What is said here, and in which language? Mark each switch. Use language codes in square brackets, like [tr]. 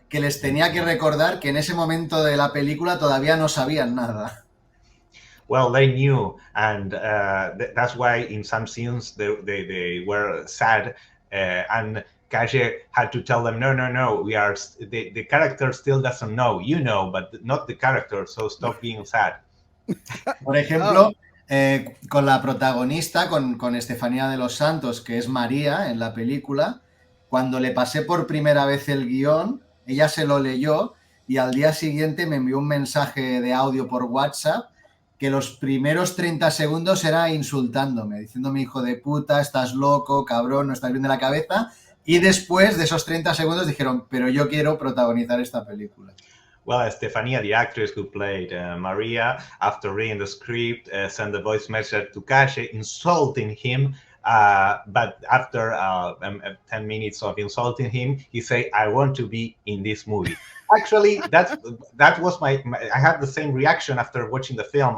[es] que les tenía que recordar que en ese momento de la película todavía no sabían nada. [en] Well, they knew, and that's why in some scenes they were sad, and Caye had to tell them, no, we are the character still doesn't know, you know, but not the character, so stop being sad. [es] Por ejemplo, con la protagonista, con Estefanía de los Santos, que es María en la película, cuando le pasé por primera vez el guión, ella se lo leyó y al día siguiente me envió un mensaje de audio por WhatsApp que los primeros 30 segundos era insultándome, diciéndome hijo de puta, estás loco, cabrón, no estás bien de la cabeza, y después de esos 30 segundos dijeron, pero yo quiero protagonizar esta película. [en] Well, Stefania, the actress who played Maria, after reading the script, sent a voice message to Caye insulting him. But after 10 minutes of insulting him, he said, I want to be in this movie. Actually, that was my I had the same reaction after watching the film.